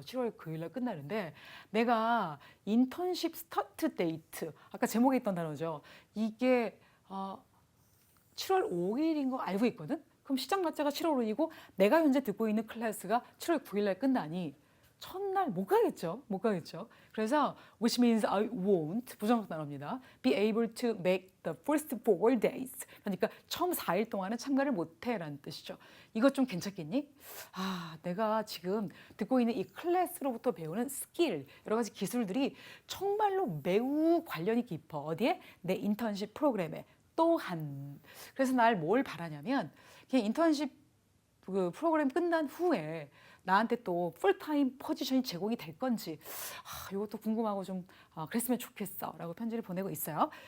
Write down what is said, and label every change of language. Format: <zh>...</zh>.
<ko>7월 9일 날 끝나는데 내가 인턴십 스타트 데이트 아까 제목에 있던 단어죠. 이게 7월 5일인 거 알고 있거든? 그럼 시작 날짜가 7월 5일이고 내가 현재 듣고 있는 클래스가 7월 9일 날 끝나니 첫날 못 가겠죠. 못 가겠죠. 그래서</ko> <en>which means I won't</en> <ko>부정적 단어입니다.</ko> <en>be able to make the first 4 days.</en> <ko>그러니까 처음 4일 동안은 참가를 못해라는 뜻이죠. 이것 좀 괜찮겠니? 아, 내가 지금 듣고 있는 이 클래스로부터 배우는 스킬, 여러 가지 기술들이 정말로 매우 관련이 깊어. 어디에? 내 인턴십 프로그램에. 또한. 그래서 날 뭘 바라냐면 그냥 인턴십 그 프로그램 끝난 후에 나한테 또 풀타임 포지션이 제공이 될 건지 이것도 궁금하고 좀 그랬으면 좋겠어 라고 편지를 보내고 있어요.</ko>